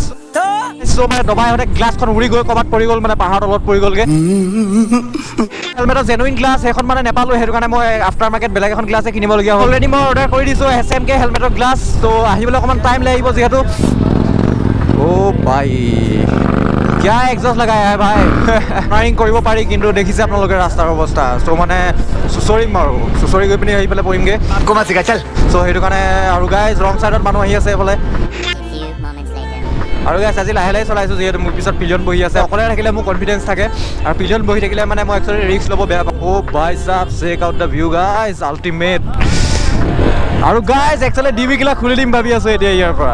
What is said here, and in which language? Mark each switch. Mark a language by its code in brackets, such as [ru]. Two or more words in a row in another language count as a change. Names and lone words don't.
[as] সো মানে দবাই আহোঁতে গ্লাছখন উৰি গৈ ক'ৰবাত পৰি গ'ল, মানে পাহাৰৰ তলত পৰি গ'লগে. হেলমেটৰ জেনুইন গ্লাছ সেইখন মানে নাপালোঁ, সেইটো কাৰণে মই [en] after market [as] বেলেগ এখন গ্লাছে কিনিবলগীয়া হ'ল. অলৰেডি মই অৰ্ডাৰ কৰি দিছোঁ SMK হেলমেটৰ গ্লাছ. তো আহিবলৈ অকণমান টাইম লাগিব যিহেতু. [hi] ओ भाई क्या एग्जॉस्ट लगाया है भाई. [as] ড্ৰাইভিং কৰিব পাৰি, কিন্তু দেখিছে আপোনালোকে ৰাস্তাৰ অৱস্থা. চ' মানে চুচৰিম আৰু চুচৰি গৈ পিনি আহি পেলাই পৰিমগৈ. कमा सिखा चल চ' সেইটো কাৰণে আৰু গাইজ [en] wrong side [as] মানুহ আহি আছে এইফালে. আৰু গাইজ আজি লাহে লাহে চলাইছোঁ, যিহেতু মোৰ পিছত পিলিয়ন বহি আছে. অকলে থাকিলে মোৰ কনফিডেঞ্চ থাকে, আৰু পিলিয়ন বহি থাকিলে মানে মই একচুৱেলি ৰিস্ক ল'ব বেয়া পাওঁ. অ' ভাই চাব [en] check out the view guys, ultimate. [as] আৰু গাইজ একচুৱেলি ডিবি কিলা খুলি দিম ভাবি আছোঁ এতিয়া ইয়াৰ পৰা.